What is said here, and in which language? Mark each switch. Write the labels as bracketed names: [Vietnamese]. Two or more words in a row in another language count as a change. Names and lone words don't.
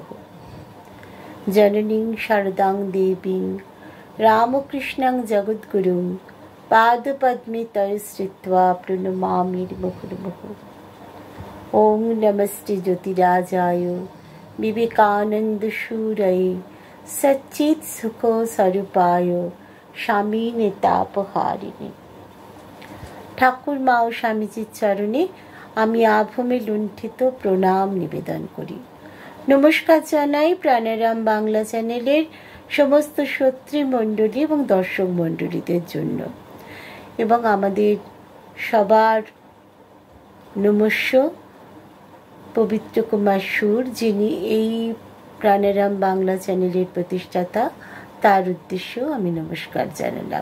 [Sanskrit] जननीं शारदां देवीं रामकृष्णं जगद्गुरुं पादपद्मे तव श्रित्वा प्रणमामि मुहुर्मुहुः। ॐ नमस्ते ज्योतिराजाय विवेकानन्दशूरये सच्चित् सुख स्वरूपाय स्वामिने तापहारिणे। [Bangla] ঠাকুর মা ও স্বামীজির চরণে আমি আভূমে লুণ্ঠিত প্রণাম নিবেদন করি। নমস্কার জানাই প্রাণারাম বাংলা চ্যানেলের সমস্ত শ্রোতৃমণ্ডলী এবং দর্শক মণ্ডলীদের জন্য, এবং আমাদের সবার নমস্য পবিত্র কুমার সুর, যিনি এই প্রাণারাম বাংলা চ্যানেলের প্রতিষ্ঠাতা, তার উদ্দেশ্যেও আমি নমস্কার জানালাম।